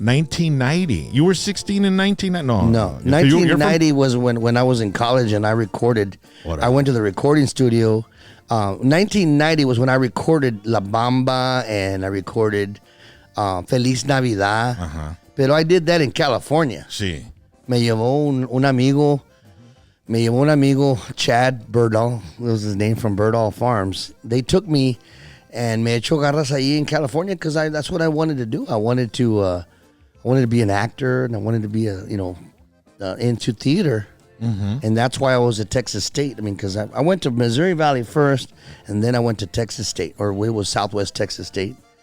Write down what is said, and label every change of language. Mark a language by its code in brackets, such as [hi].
[en] 1990. You were 16 in 1990? No, So you're from- 1990 was when I was in college and I recorded. Whatever. I went to the recording studio. 1990 was when I recorded La Bamba and I recorded Feliz Navidad. Pero I did that in California. [es] Sí. Me llevó un amigo, Chad Birdall. [en] That was his name, from Birdall Farms. They took me and [es] me echó garras ahí [en] in California because that's what I wanted to do. I wanted to be an actor and I wanted to be into theater. And that's why I was at Texas State. I mean, because I went to Missouri Valley first, and then I went to Texas State, or it was Southwest Texas State.